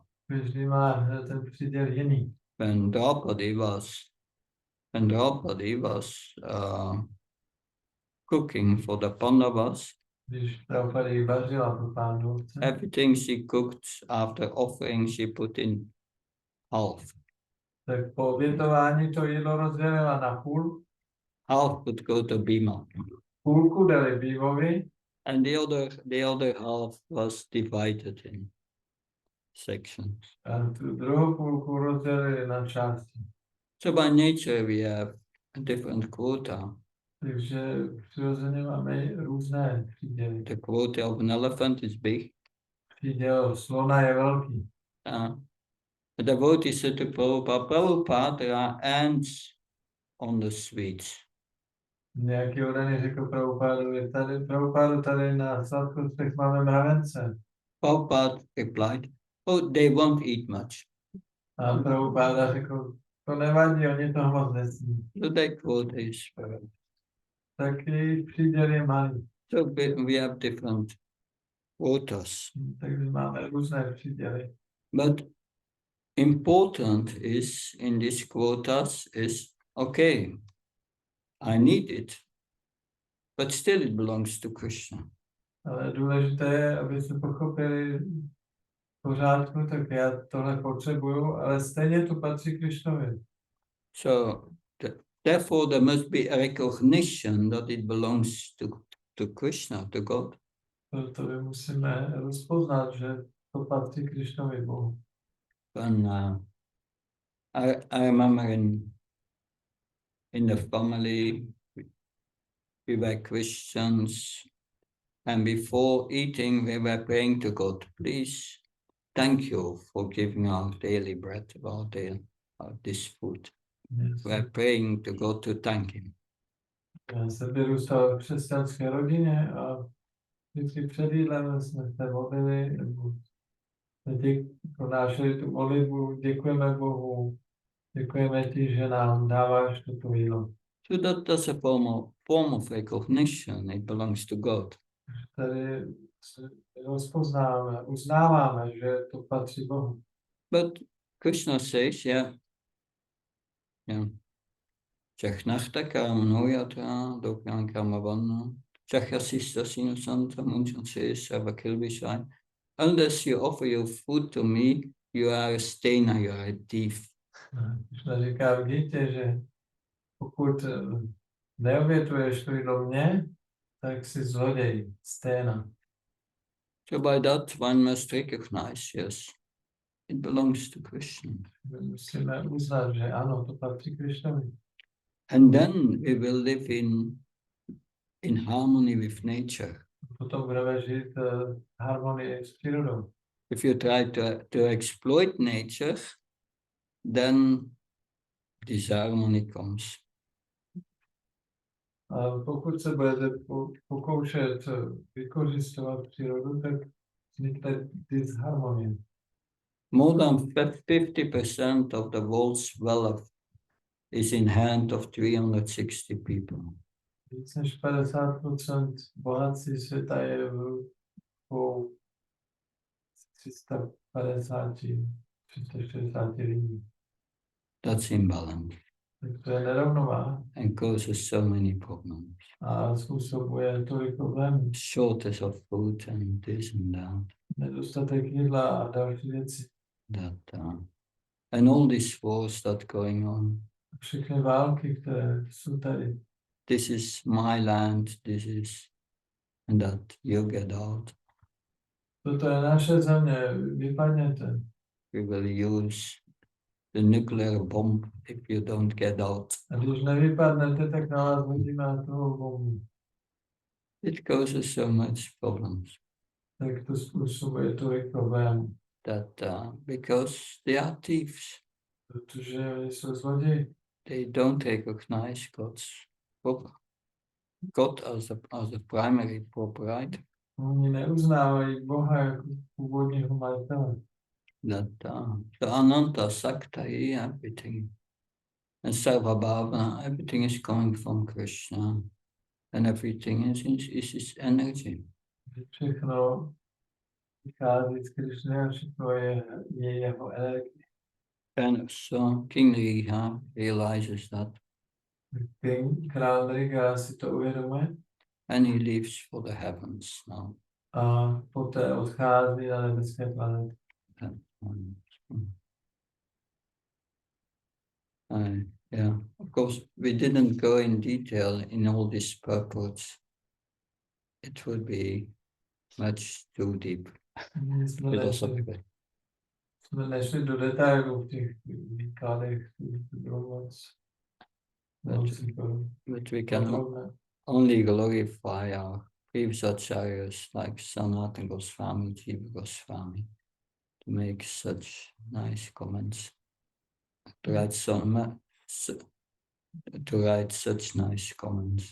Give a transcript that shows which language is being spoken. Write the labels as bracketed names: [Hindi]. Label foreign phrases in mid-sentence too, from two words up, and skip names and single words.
[Czech] Každý má ten příděl jiný. [English] When Draupadi was cooking for the Pandavas, [Czech] Když Draupadi vařila pro Pándovce, [English] everything she cooked after offering, she put in half. [Czech] tak po obětování to jídlo rozdělila na půl. [English] Half would go to Bhima, [Czech] Půlku dali Bímovi [English] and the other half was divided in sections. [Czech] A tu druhou půlku rozdělili na části. [English] So by nature we have a different quota. [Czech] Takže přirozeně máme různé příděly. [English] The quota of an elephant is big. [Czech] Příděl slona je velký. [English] The devotee said to Prabhupada, Prabhupada, there are ants on the sweets. [Czech] Nějaký odaný řekl Prabhupádu, tady na sladkostech máme mravence. [English] Prabhupada replied, oh, they won't eat much. [Czech] A Prabhupáda řekl, to nevadí, oni toho moc nesmí. [English] So their quota is [Czech] Tak jejich příděl je malý. [English] so we have different quotas. [Czech] Takže máme různé příděly. [English] But important is in these quotas is okay, I need it, but still it belongs to Krishna. [Czech] Ale důležité je, aby se pochopili v pořádku, tak já tohle potřebuju, ale stejně to patří Krišnovi. [English] So therefore there must be a recognition that it belongs to Krishna, to God. [Czech] Proto my musíme rozpoznat, že to patří Krišnovi Bohu. [English] And I remember in the family we were Christians, and before eating we were praying to God, please, thank you for giving our daily bread, this food. We are praying to God to thank Him. [Czech] Já jsem vyrůstal v křesťanské rodině a vždycky před jídlem jsme se modlili, nebo pronášeli tu modlitbu, děkujeme Bohu, děkujeme ti, že nám dáváš toto jídlo. [English] So that's a form of recognition, it belongs to God. [Czech] Tady se rozpoznáváme, uznáváme, že to patří Bohu. [English] But Krishna says, yeah. Čechnachta kámnojatra dokyan kamavanna Chakhasista sinusanta munchanse savakilvishai. Unless you offer your food to me, you are a stainer, you are a thief. [Czech] Krishna říká v Gítě, že pokud neobětuješ to jídlo mě, tak jsi zloděj, sténa. [English] So by that one must recognize, yes, it belongs to Krishna. [Czech] My musíme uznat, že ano, to patří Krišnovi. [English] And then we will live in harmony with nature. [Czech] Potom budeme žít v harmonii s přírodou. [English] If you try to exploit nature, then disharmony comes. [Czech] A pokud se budete pokoušet vykořisťovat přírodu, tak vznikne disharmonie. [English] More than 50% of the world's wealth is in hand of 360 people. [Czech] Víc než 50% bohatství světa je v rukou 360 lidí. [English] That's imbalance [Czech] Tak to je nerovnováha [English] and causes so many problems. [Czech] a způsobuje tolik problémů. [English] Shortage of food and this and that. [Czech] Nedostatek jídla a další věci. [English] And all these wars that going on. [Czech] Všechny války, které jsou tady. [English] This is my land, this is and that. You get out. [Czech] Toto je naše země, vypadněte. [English] We will use the nuclear bomb if you don't get out. [Czech] A když nevypadnete, tak na vás hodíme atomovou bombu. [English] It causes so much problems. [Czech] Tak to způsobuje tolik problémů. [English] Because they are thieves. [Czech] Protože oni jsou zloději. [English] They don't recognize God as the primary proprietor. [Czech] Oni neuznávají Boha jako původního majitele. [English] The Ananta Sakta, everything. And Sarvabhava, everything is coming from Krishna. And everything is his energy. [Czech] Všechno vychází z Krišny a všechno je jeho energie. [English] And so King Riha realizes that. [Czech] Král Riga si to uvědomuje. [English] And he leaves for the heavens now. [Czech] A poté odchází na nebeské planety. [English] Yeah, of course, we didn't go in detail in all these purports. It would be much too deep philosophical. [Czech] jsme nešli do detailů v těch výkladech, bylo moc [English] But we can [Czech] podrobné. [English] only glorify our previous acharyas like Sanatana Goswami, Jiva Goswami, to make such nice comments, to write such nice comments.